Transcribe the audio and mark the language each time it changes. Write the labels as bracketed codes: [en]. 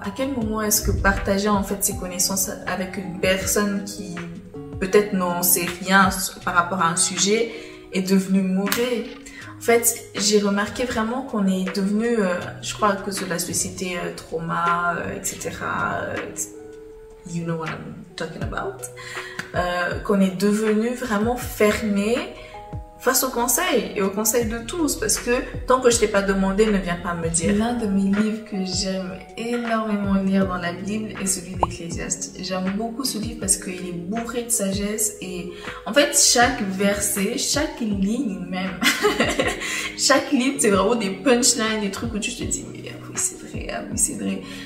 [fr] À quel moment est-ce que partager en fait ses connaissances avec une personne qui peut-être n'en sait rien par rapport à un sujet est devenu mauvais? En fait, j'ai remarqué vraiment qu'on est devenu, je crois à cause de la société trauma, etc. [en] You know what I'm talking about. [fr] Qu'on est devenu vraiment fermé face aux conseils et aux conseils de tous, parce que tant que je t'ai pas demandé, ne viens pas me dire. L'un de mes livres que j'aime énormément lire dans la Bible est celui d'Ecclésiaste. J'aime beaucoup ce livre parce qu'il est bourré de sagesse et en fait chaque verset, chaque ligne même, chaque ligne c'est vraiment des punchlines, des trucs où tu te dis mais oui c'est vrai, ah oui c'est vrai.